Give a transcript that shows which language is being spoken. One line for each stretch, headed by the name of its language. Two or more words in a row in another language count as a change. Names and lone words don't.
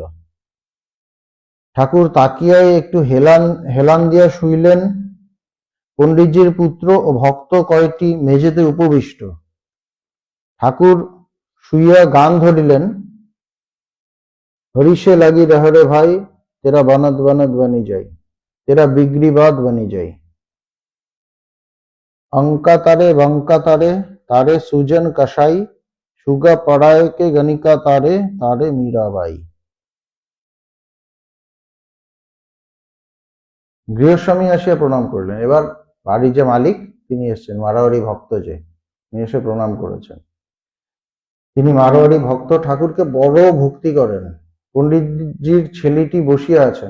Bangla: ঠাকুর তাকিয়ায় একটু হেলান হেলান দিয়া শুইলেন, পণ্ডিতজির পুত্র ও ভক্ত কয়টি মেঝেতে উপবিষ্ট। ঠাকুর শুইয়া গান ধরিলেন,
Hindi: हरिषे लागि रहरे भाई, तेरा बानद बानद बानि याई, तेरा बिग्रिबाद बानि याई। अंका तारे बंका तारे, तारे सुजन कसाई, सुगा पड़ाय के गणिका तारे, तारे मीराबाई।
Bangla: গৃহস্বামী আসিয়া প্রণাম করলেন। এবার বাড়ির যে মালিক তিনি এসেছেন, মারোয়ারি ভক্ত যে, তিনি এসে প্রণাম করেছেন। তিনি মারোয়ারি ভক্ত, ঠাকুরকে বড় ভক্তি করেন। পণ্ডিতজির ছেলেটি বসিয়া আছেন।